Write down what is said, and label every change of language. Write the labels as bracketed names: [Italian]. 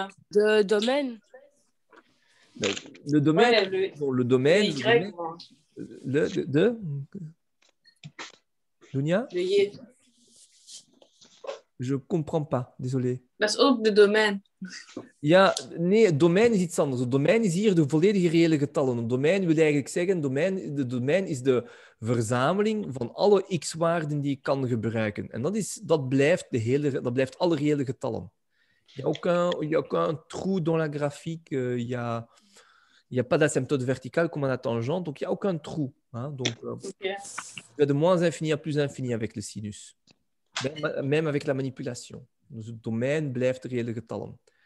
[French] De domaine. Le domaine. Ouais, Bon, le domaine. le Le Y, domaine moi. de Dunia? Le Y. Je ne comprends pas, désolé. [Dutch] Dat is ook de domein. Ja, nee, domein is iets anders. Het domein is hier de volledige reële getallen. Een domein wil eigenlijk zeggen, de domein is de verzameling van alle x-waarden die ik kan gebruiken. En dat blijft alle reële getallen. [French] Il n'y a aucun trou dans la graphique. Il n'y a pas d'asymptote verticale comme à la tangente. Donc, il n'y a aucun trou. Hein. Donc, Ok. tu vas de moins infini à plus infini avec le sinus. Même avec la manipulation. [Dutch] Dus het domein blijft de reële getallen.